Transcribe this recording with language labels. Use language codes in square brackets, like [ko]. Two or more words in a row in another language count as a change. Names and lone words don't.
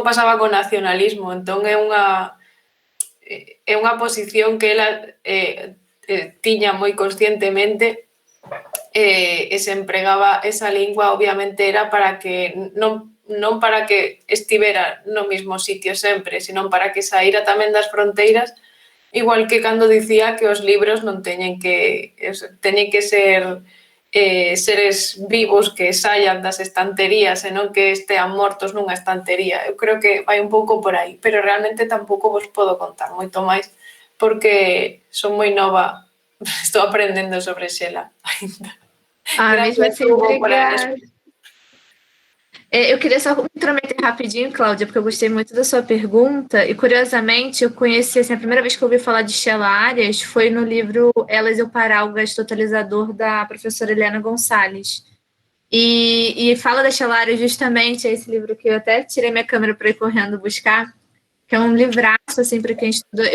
[gl] pasaba con nacionalismo, entón é unha posición que ela tiña moi conscientemente e se empregaba esa lingua, obviamente era para que non para que estivera no mesmo sitio sempre, sino para que saíra tamén das fronteiras, igual que cando dicía que os libros non teñen que ser seres vivos que saian das estanterías e non que estean mortos nunha estantería. Eu creo que vai un pouco por aí, pero realmente tampouco vos podo contar moito máis porque son moi nova, estou aprendendo sobre Xela ainda. Mesmo Gracias, [pt] assim, [es] Hugo, por la [pt] obrigada. Eu queria só me intrometer rapidinho, Cláudia, porque eu gostei muito da sua pergunta. E, curiosamente, eu conheci, assim, a primeira vez que eu ouvi falar de Sheila Arias foi no livro Elas e o Parálgas Totalizador, da professora Helena Gonçalves. E fala da Sheila Arias justamente, é esse livro que eu até tirei minha câmera para ir correndo buscar, que é um livraço, assim, para quem estuda.